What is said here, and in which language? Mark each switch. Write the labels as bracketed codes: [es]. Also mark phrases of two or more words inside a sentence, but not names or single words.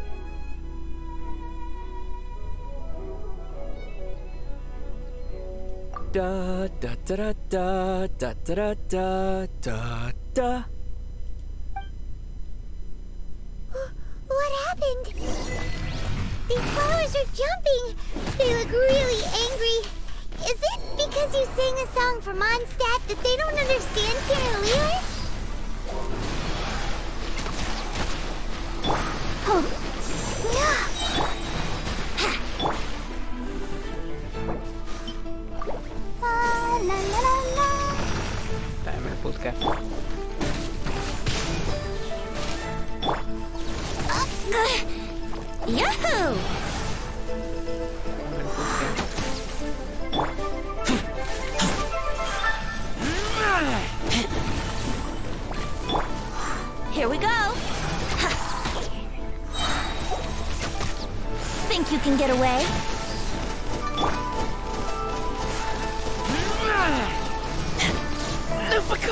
[en] Da da da da da da da da da. What happened? These flowers are jumping. They look really angry. Is it because you sang a song for Mondstadt that they don't understand Canalier? Oh. La la la la la. [fi] Tää ei mene putkeen. [en] Yahoo! [fi] Mene putkeen. [en] Here we go. Think you can get away? Lupica!